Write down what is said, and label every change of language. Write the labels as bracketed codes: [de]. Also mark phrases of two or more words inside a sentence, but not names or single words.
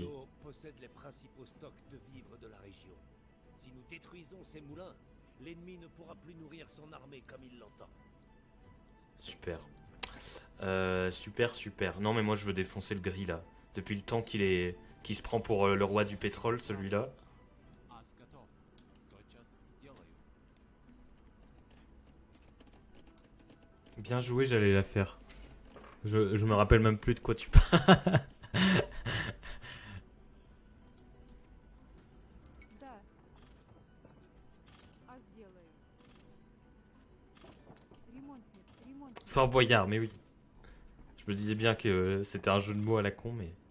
[fr] vaisseau possède les principaux stocks de vivres de la région. Si nous détruisons ces moulins, l'ennemi ne pourra plus nourrir son armée comme il l'entend. Super. Super, super. Non, mais moi, je veux défoncer le gris là. Depuis le temps qu'il se prend pour le roi du pétrole, celui-là. [ru] Ас готов. Тотчас сделаю. [fr] Bien joué, j'allais la faire. Je me rappelle même plus de quoi tu parles. [ru] Да. Ас делаю. Ремонтник. Ремонтник. [fr] Fort Boyard, mais oui. Je me disais bien que c'était un jeu de mots à la con, mais...